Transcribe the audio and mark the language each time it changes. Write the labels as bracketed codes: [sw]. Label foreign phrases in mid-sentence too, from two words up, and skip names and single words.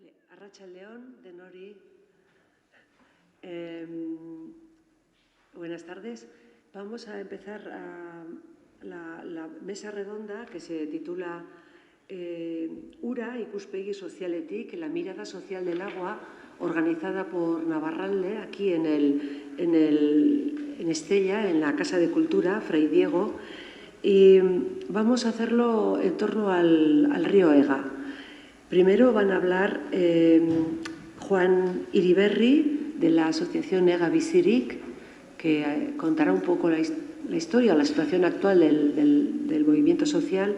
[eu] Arratsaldeon, denori. [es] Buenas tardes. Vamos a empezar la mesa redonda que se titula Ura ikuspegi sozialetik, la mirada social del agua, organizada por Navarralde, aquí en Estella, en la Casa de Cultura, Fray Diego. Y vamos a hacerlo en torno al río Ega. Primero van a hablar Juan Iriberri, de la asociación Ega Bizirik, que contará un poco la historia o la situación actual del movimiento social.